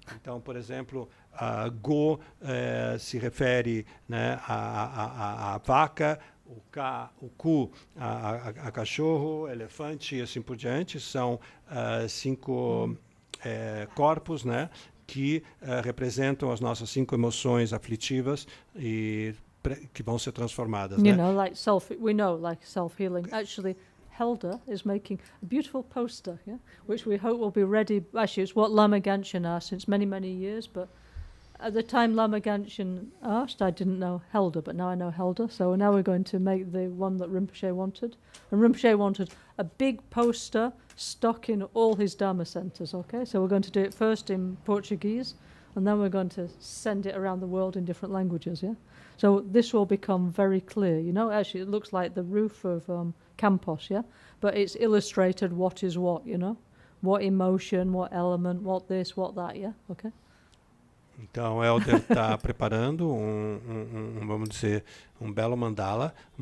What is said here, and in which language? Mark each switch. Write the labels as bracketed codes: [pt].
[pt] Então, por exemplo, a go se refere, né, a vaca, o ku a cachorro, elefante e assim por diante. São 5 corpos, né, que representam as nossas 5 emoções aflitivas e que vão ser transformadas. [en] We know, like self-healing. Actually, Helder is making a beautiful poster, yeah, which we hope will be ready. Actually, it's what Lama Ganchen asked since many, many years, but at the time Lama Ganchen asked, I didn't know Helder, but now I know Helder. So now we're going to make the one that Rinpoche wanted. And Rinpoche wanted a big poster stuck in all his Dharma centers, okay? So we're going to do it first in Portuguese, and then we're going to send it around the world in different languages, yeah? So this will become very clear, you know? Actually, it looks like the roof of Campos, yeah? But it's illustrated what is what, you know? What emotion, what element, what this, what that, yeah? Okay? [pt] Então, o Elder está preparando vamos dizer, um belo mandala